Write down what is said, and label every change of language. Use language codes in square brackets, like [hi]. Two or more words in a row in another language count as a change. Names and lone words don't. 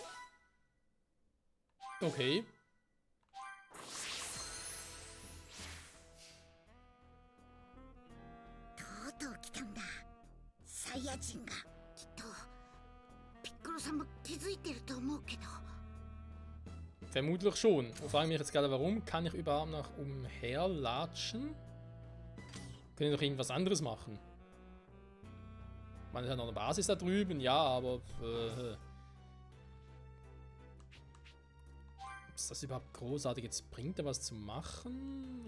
[ja] Okay. とうとう来たんだ。サイヤ人がきっとピッコロさんも気づいてると思うけど。 [de] Vermutlich schon. Ich frage mich jetzt gerade, warum kann ich überhaupt noch umherlatschen? Können wir doch irgendwas anderes machen? Man hat noch eine Basis da drüben, ja, aber... ob es das überhaupt großartig jetzt bringt, da was zu machen?